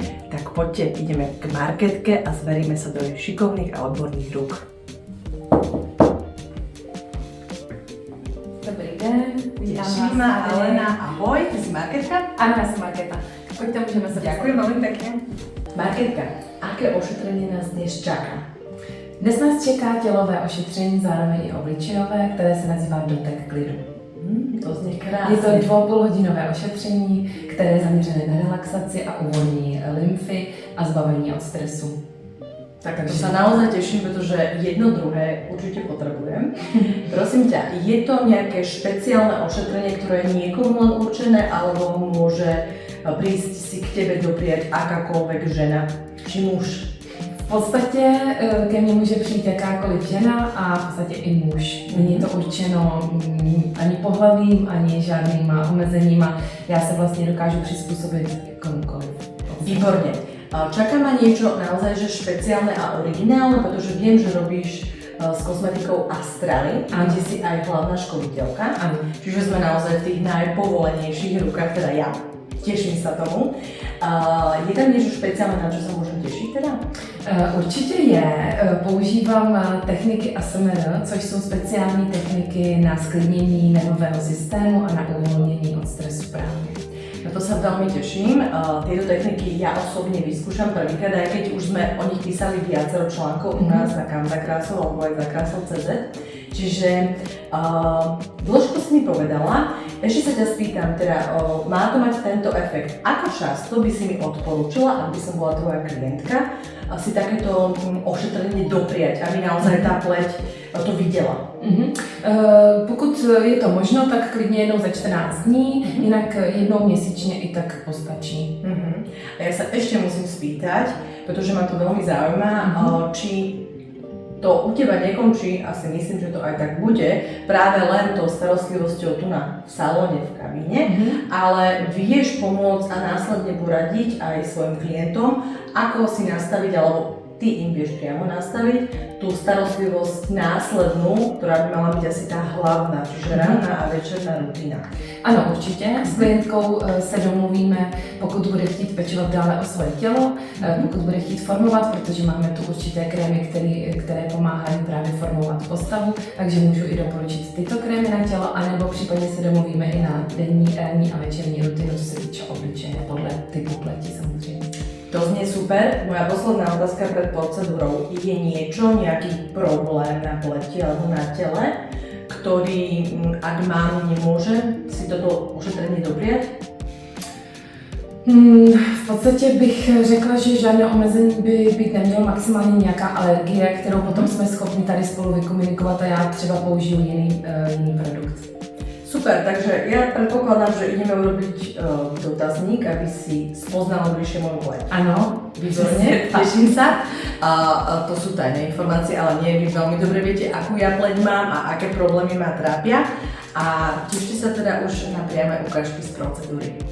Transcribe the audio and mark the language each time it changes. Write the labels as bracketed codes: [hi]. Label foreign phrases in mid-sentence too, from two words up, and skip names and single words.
[sk] Tak poďte, ideme k Marketke a zveríme sa do jej šikovných a odborných rúk. [cs] Dobrý den, [sk] Teším ma, Alena, ahoj, ty si Marketka? Áno, ja som Marketa. Poďte, môžeme sa Ďakujem veľmi pekne. Marketka, aké ošetrenie nás dnes čaká? [cs] Dnes nás čeká tělové ošetření, zároveň i obličejové, které se nazývá dotek klidu. [sk] To znie krásne. [cs] Je to 2,5hodinové ošetření, které je zaměřené na relaxaci a uvolnění lymfy a zbavení od stresu. [sk] Tak to sa naozaj teším, pretože jedno druhé určite potrebujem. Prosím ťa, je to nejaké špeciálne ošetrenie, ktoré je niekomu len určené, alebo môže prísť si k tebe dopriať akákoľvek žena, či muž? [cs] V podstatě ke mně může přijít jakákoliv žena a v podstatě i muž. Není to určeno ani pohlavím, ani žádnýma omezeníma. Já se vlastně dokážu přizpůsobit komukoliv. [sk] Výborne. Čaká ma niečo naozaj že špeciálne a originálne, pretože viem, že robíš s kozmetikou Astrali, kde si aj hlavná školiteľka. Áno. Čiže sme naozaj v tých najpovolenejších rukách, teda ja. Teším sa tomu. Je tam niečo špeciálne, na čo sa môžem tešiť teda? [cs] Určitě je. Používám techniky ASMR, což jsou speciální techniky na sklidnění nervového systému a na uvolnění od stresu právě. [sk] Na to sa veľmi teším. Tieto techniky ja osobne vyskúšam prvýkrát, aj keď už sme o nich písali viacero článkov u nás na Kam za krásou alebo aj za krásou.cz. Čiže dĺžko si mi povedala. Ešte sa ťa spýtam, teda má to mať tento efekt. Ako často by si mi odporúčila, aby som bola tvoja klientka, si takéto ošetrenie dopriať, aby naozaj tá pleť to viděla? [cs] Pokud je to možno, tak klidně jednou za 14 dní, jinak jednou měsíčně i tak postačí. [sk] A ja sa ešte musím spýtať, pretože ma to veľmi zaujíma, či to u teba nekončí, asi myslím, že to aj tak bude, práve len tou starostlivosťou tu na salóne, v kabíne, ale vieš pomôcť a následne poradiť aj svojim klientom, ako si nastaviť, alebo ty im vieš priamo nastaviť tú starostlivosť následnú, ktorá by mala byť asi tá hlavná, čiže ranná a večerná rutina. [cs] Ano, určitě. S klientkou se domluvíme, pokud bude chtít pečovat dále o svoje tělo, pokud bude chtít formovat, protože máme tu určité krémy, které pomáhají právě formovat postavu, takže můžu i doporučit tyto krémy na tělo, anebo případně se domluvíme i na denní, ranní a večerní rutinu, co se týče obličeje, podle typu pleti samozřejmě. [sk] To znie super. Moja posledná otázka pred procedúrou. Je niečo, nejaký problém na pleti alebo na tele, ktorý, ak mám, nemôže si toto ošetrenie dopriať? [cs] V podstatě bych řekla, že žádné omezení by být nemělo, maximálně nějaká alergie, kterou potom jsme schopni tady spolu vykomunikovat a já třeba použiju jiný produkt. [sk] Super, takže ja predpokladám, že ideme urobiť dotazník, aby si spoznala bližšie moju pleť. [cs] Ano, [sk] výborne, teším sa. To sú tajné informácie, ale nie, vy veľmi dobre viete, akú ja pleť mám a aké problémy ma trápia. A tešte sa teda už na priame ukážky z procedúry.